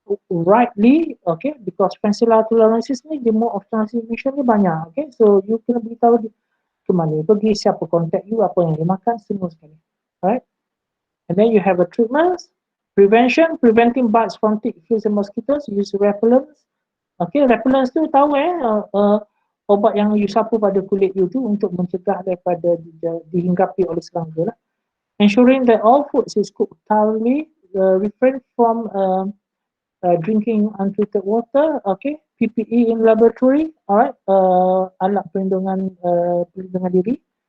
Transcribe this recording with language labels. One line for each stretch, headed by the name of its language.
Malay: rightly, okay, because Francisella tularensis ni dia mode of transmission ni banyak, okay, so you kena beritahu ke mana pergi, siapa contact you, apa yang dia makan, semua sekali.
English: Alright, and then you have a treatment, preventing bites from tick, fleas and mosquitoes, use repellents.
Malay: Okay, repellents tu tahu obat yang you sapu pada kulit you tu untuk mencegah daripada dihinggapi oleh serangga lah.
English: Ensuring that all foods is cooked thoroughly, refrain from drinking untreated water, okay, PPE in laboratory, alright, alat perlindungan diri.